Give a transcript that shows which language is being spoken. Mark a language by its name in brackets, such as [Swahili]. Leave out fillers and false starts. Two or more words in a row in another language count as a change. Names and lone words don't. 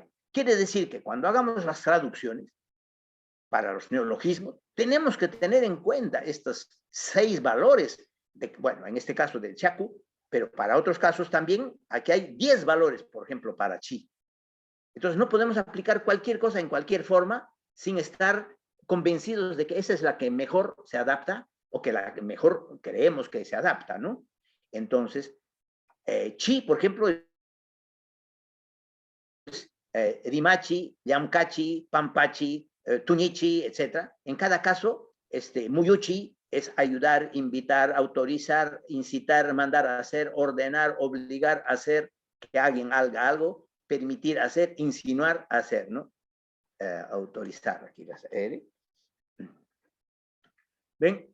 [Spanish] Quiere decir que cuando hagamos las traducciones para los neologismos, tenemos que tener en cuenta estos 6 valores, bueno, en este caso del Chaco, pero para otros casos también, aquí hay 10 valores, por ejemplo, para chi. Entonces no podemos aplicar cualquier cosa en cualquier forma sin estar convencidos de que esa es la que mejor se adapta o que la que mejor creemos que se adapta, ¿no? Entonces, chi, por ejemplo, [Quechua] rimachi, yamkachi, pampachi, tunichi, [Spanish] etc. En cada caso, muyuchi es ayudar, invitar, autorizar, incitar, mandar a hacer, ordenar, obligar a hacer, que alguien haga algo, permitir hacer, insinuar hacer, ¿no? Autorizar, aquí las ¿Ven?